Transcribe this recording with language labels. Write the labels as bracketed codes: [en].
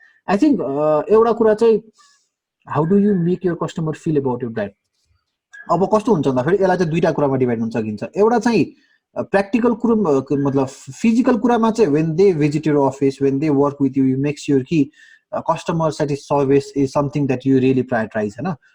[en] I think [ne] एउटा कुरा चाहिँ [en] how do you make your customer feel about your brand? [ne] अब कस्तो हुन्छ भन्दाखेरि यसलाई चाहिँ दुईटा कुरामा डिभाइड हुन सकिन्छ. एउटा चाहिँ प्र्याक्टिकल कुरो मतलब फिजिकल कुरामा चाहिँ [en] when they visit your office, when they work with you, you make sure कि customer service is something that you really prioritize होइन.